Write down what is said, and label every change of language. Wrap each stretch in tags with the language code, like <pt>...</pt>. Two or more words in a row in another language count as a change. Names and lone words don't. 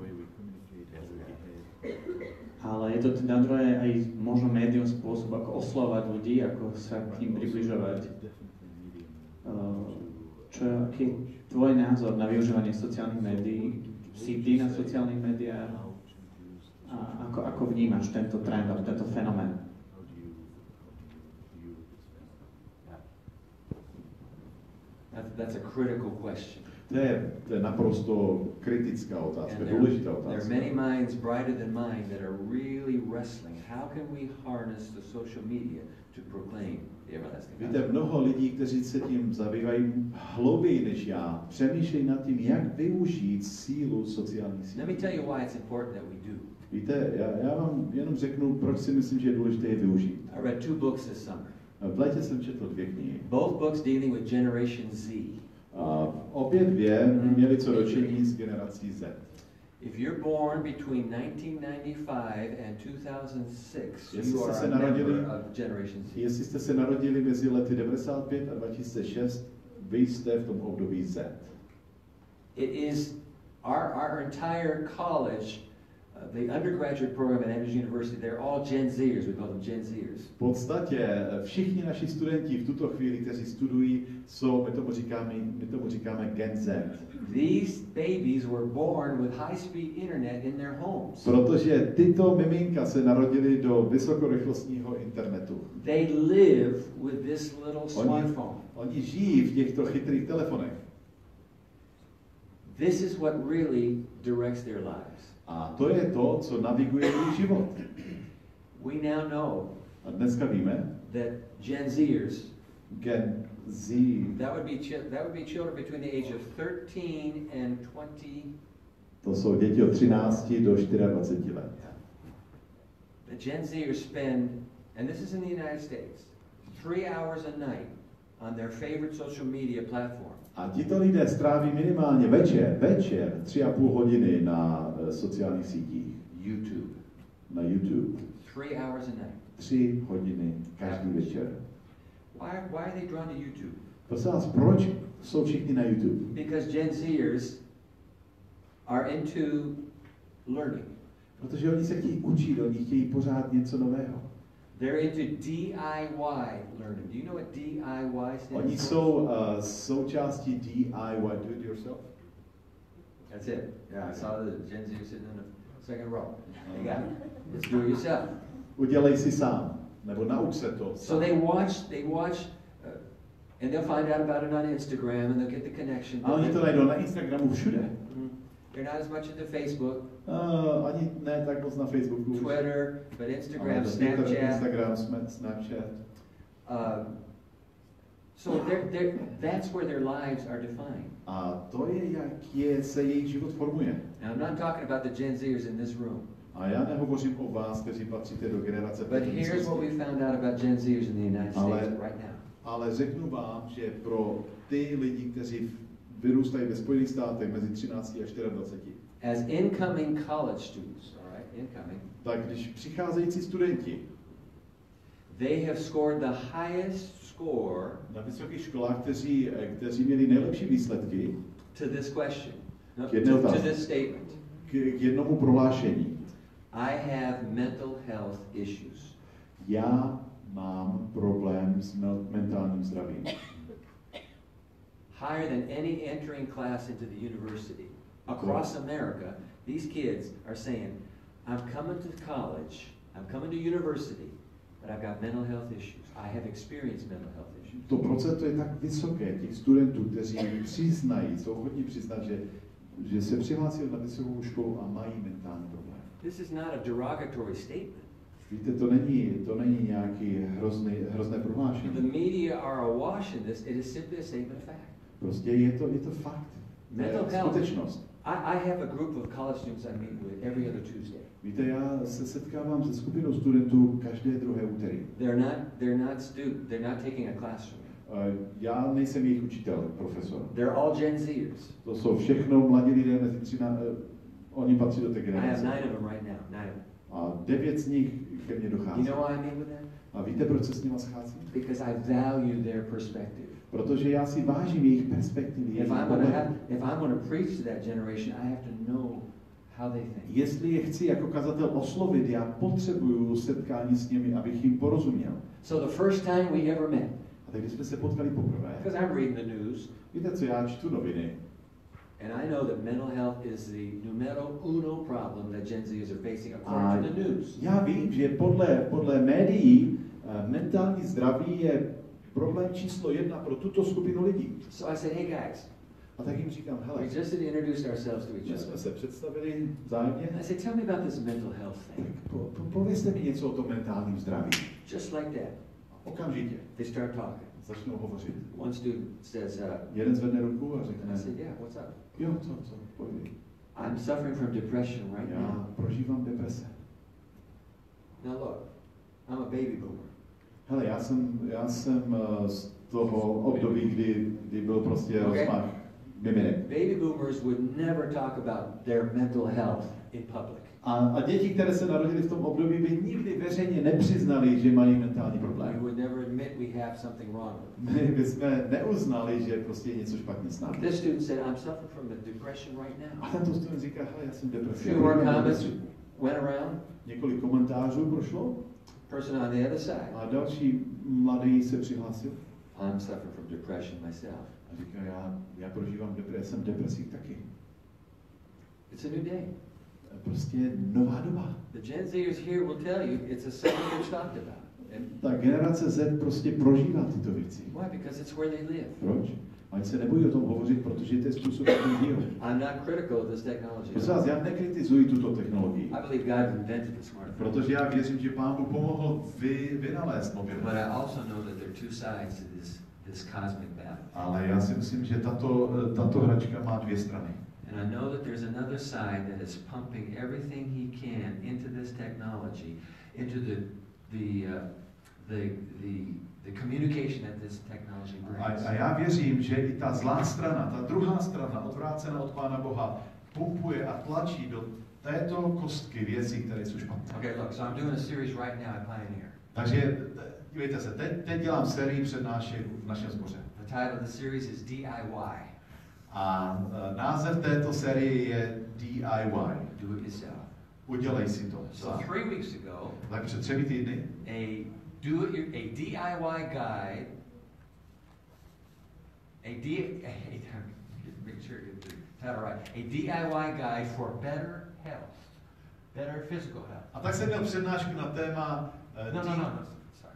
<sk>Ale je to teda druhé aj možno médium spôsob, ako oslovať ľudí, ako sa k ním približovať. Aký je tvoj názor na využívanie sociálnych médií? Si ty na sociálnych médiách? A ako vnímaš tento trend, tento fenomén?</sk> <en>That's a critical question.</en> <cs>To je naprosto kritická otázka, důležitá otázka.</cs> <en>There are many minds brighter than mine that are really wrestling. How can we harness the social media to proclaim the everlasting gospel?</en> <cs>Víte, mnoho lidí, kteří se tím zabývají hlouběji než já, přemýšlejí nad tím, jak využít sílu sociálních sítí.</cs> <en>Let me tell you why it's important that we do.</en> <cs>Víte, já vám jenom řeknu, proč si myslím, že je důležité je využít.</cs> <en>I read 2 books this summer.</en> <cs>V létě jsem četl 2 knihy.</cs> <en>Both books dealing with Generation Z.</en> <cs>A obě dvě měly co dočení s generací Z.</cs> <en>If you're born between 1995 and 2006,</en> <cs>Jestli</cs> <en>you</en> <cs>jste</cs> <en>are</en> <cs>se a narodili,</cs> <en>member of Generation Z.</en> <cs>jestli jste se narodili mezi lety 95 a 2006, vy jste v tom období Z.</cs> <en>It is our entire college, the undergraduate program at Andrews University, they're all Gen Zers, we call them Gen Zers.</en> <cs>V podstatě všichni naši studenti v tuto chvíli, kteří studují, jsou, my tomu říkáme Gen Z.</cs> <en>These babies were born with high-speed internet in their homes.</en> <cs>Protože tyto miminka se narodily do vysokorychlostního internetu.</cs> <en>They live with this little smartphone.</en> <cs>Oni žijí v těchto chytrých telefonech.</cs> <en>This is what really directs their lives.</en> <cs>A to je to, co naviguje jejich život.</cs> <en>We now know</en> <cs>A dneska víme,</cs> <en>that Gen Zers,</en> <cs>Gen Z,</cs> <en>that would be children between the age of 13 and 20.</en> <cs>to jsou děti od 13 do 24 let.</cs> <en>The Gen Zers spend, and this is in the United States, 3 hours a night on their favorite social media platform.</en> <cs>A tito lidé stráví minimálně večer 3,5 hodiny na sociálních sítích.</cs> <en>YouTube.</en> <cs>Na YouTube.</cs> <en>3 hours a night.</en> <cs>3 hodiny každý večer.</cs> <en>Why are they drawn to YouTube?</en> <cs>Prosím vás, proč jsou všichni na YouTube?</cs> <en>Because Gen Zers are into learning.</en> <cs>Protože oni se chtějí učit, oni chtějí pořád něco nového.</cs> <en>They're into DIY learning. Do you know what DIY stands</en> <cs>Oni</cs> <en>for?</en> <cs>jsou součástí DIY,</cs> <en>do it yourself. That's it. Yeah, I saw the Gen Z sitting in the second row. You got it. Let's do it yourself.</en> <cs>Udělej si sám, nebo nauč se to.</cs> <en>So they watch, and they'll find out about it on Instagram, and they'll get the connection.</en> <cs>A oni to najdou na Instagramu všude.</cs> <en>They're not as much into Facebook,</en> <cs>Ani ne tak moc na Facebooku.</cs> <en>Twitter, but Instagram,</en> <cs>Ale Twitter,</cs> <en>Snapchat.</en> <cs>Instagram, Snapchat.</cs> <en>So that's where their lives are defined.</en> <cs>A to je, jak se jejich život formuje.</cs> <en>Now, I'm not talking about the Gen Zers in this room.</en> <cs>A já nehovořím o vás, kteří patříte do generace</cs> <en>But here's what we found out about Gen Zers in the United States right now.</en> <cs>Ale řeknu vám, že pro ty lidi, kteří vyrůstají ve Spojených státech mezi 13 a 24,</cs> <en>As incoming college students, all right, incoming,</en> <cs>tak když přicházející studenti</cs> <en>they have scored the highest score</en> <cs>na vysokých školách, kteří měli nejlepší výsledky</cs> <en>to this question,</en> <cs>no, K jedné</cs> <en>to</en> <cs>otázce.</cs> <en>this statement.</en> <cs>k jednomu prohlášení.</cs> <en>I have mental health issues.</en> <cs>já mám problém s mentálním zdravím.</cs> <en>Higher than any entering class into the university. Across America, these kids are saying, I'm coming to college, I'm coming to university, but I've got mental health issues. I have experienced mental health issues.</en> <cs>To procento je tak vysoké těch studentů, kteří přiznají, jsou hodně přiznat, že se přihlásili na vysokou školu a mají mentální problém.</cs> <en>This is not a derogatory statement.</en> <cs>Víte, to není nějaký hrozné prohlášení.</cs> <en>The media are awash in this. It is simply a statement of fact.</en> <cs>Prostě je to fakt.</cs> <en>Mental</en> <cs>je skutečnost.</cs> <en>I have a group of college students I meet with every other Tuesday.</en> <cs>Víte, já se setkávám se skupinou studentů každé druhé úterý.</cs> <en>They're not taking a class from me.</en> <cs>Já nejsem jejich učitel, profesor.</cs> <en>They're all Gen Zers.</en> <cs>To jsou všechno mladí lidé mezi 13, oni patří do té</cs> <en>I</en> <cs>generace.</cs> <en>have 9 of them right now. 9 of them.</en> <cs>A 9 z nich ke mně dochází.</cs> <en>You know why I meet with them?</en> <cs>A víte, proč se s nimi scházím?</cs> <en>Because I value their perspective.</en> <cs>Protože já si vážím jejich perspektivy.</cs> <en>If I'm going to preach to that generation, I have to know how they think.</en> <cs>Jestli je chci jako kazatel oslovit, já potřebuju setkání s nimi, abych jim porozuměl.</cs> <en>So the first time we ever met,</en> <cs>A tak když jsme se potkali poprvé,</cs> <en>because I'm reading the news,</en> <cs>víte co, já čtu noviny.</cs> <en>and I know that mental health is the</en> <es>numero uno</es> <en>problem that Gen Zers are facing according to the news.</en> <cs>Já vím, že podle médií mentální zdraví je problém číslo 1 pro tuto skupinu lidí.</cs> <en>So I said, hey guys,</en> <cs>A tak jim říkám, hele,</cs> <en>we just introduced ourselves to each</en> <cs>my jsme</cs> <en>other.</en> <cs>se představili vzájemně.</cs> <en>I said, tell me about this mental health thing.</en> <cs>Povězte mi něco o tom mentálním zdraví.</cs> <en>Just like that.</en> <cs>Okamžitě</cs> <en>They start talking.</en> <cs>začnou hovořit.</cs> <en>One student says,</en> <cs>Jeden zvedne ruku a</cs> <en>and</en> <cs>řekne,</cs> <en>I said, yeah, what's up?</en> <cs>jo, co, povídej.</cs> <en>I'm suffering from depression right now.</en> <cs>Já prožívám deprese.</cs> <en>Now look, I'm a baby boomer.</en> <cs>Hele, já jsem z toho období, kdy byl prostě rozmach miminek.</cs> <en>Baby boomers would never talk about their mental health in public.</en> <cs>A děti, které se narodily v tom období, by nikdy veřejně nepřiznali, že mají mentální</cs> <en>We</en> <cs>problém.</cs> <en>would never admit we have something wrong with</en> <cs>My bychom neuznali, že prostě je něco špatně s</cs> <en>them.</en> <cs>námi.</cs> <en>This student said, I'm suffering from a depression right</en> <cs>A</cs> <en>now.</en> <cs>tento student říká, hele, já jsem</cs> <en>A</en> <cs>depresi.</cs> <en>few more comments went around.</en> <cs>Několik komentářů prošlo</cs> <en>Person on the other side,</en> <cs>a další mladý se přihlásil</cs> <en>I'm suffering from depression myself.</en> <cs>a říká, já prožívám depresi, jsem depresí taky.</cs> <en>It's a new day.</en> <cs>Prostě nová doba.</cs> <en>The Gen Zers here will tell you it's a subject that's talked about.</en> <cs>Ta generace Z prostě prožívá tyto věci.</cs> <en>Why? Because it's where they live.</en> <cs>Proč? Ať se nebojí o tom hovořit, protože to je způsob, jak žijou.</cs> <en>I'm not critical of this technology.</en> <cs>Prosím vás, já nekritizuji tuto technologii,</cs> <en>I believe God invented the smartphone.</en> <cs>protože já věřím, že Pán Bůh pomohl vynalézt mobil.</cs> <en>But I also know that there are two sides to this cosmic battle.</en> <cs>Ale já si myslím, že tato hračka má dvě strany.</cs> <en>And I know that there's another side that is pumping everything he can into this technology, into the communication that this technology brings.</en> <cs>A já věřím, že i ta zlá strana, ta druhá strana, odvrácená od Pána Boha, pumpuje a tlačí do této kostky věcí, které jsou špatné.</cs> <en>Okay, look, so I'm doing a series right now at Pioneer.</en> <cs>Takže dívejte se, teď dělám sérii přednášek v našem sboře.</cs> <en>The title of the series is DIY.</en> <cs>A název této série je DIY.</cs> <en>Do it yourself.</en> <cs>Udělej si to.</cs> <en>So 3 weeks ago,</en> <cs>Tak před 3 týdny</cs> <en>a DIY guide, make sure you get the title right, a DIY guide for better health, better physical health.</en> <cs>a tak jsem měl přednášku na téma</cs> <en>No, sorry.</en>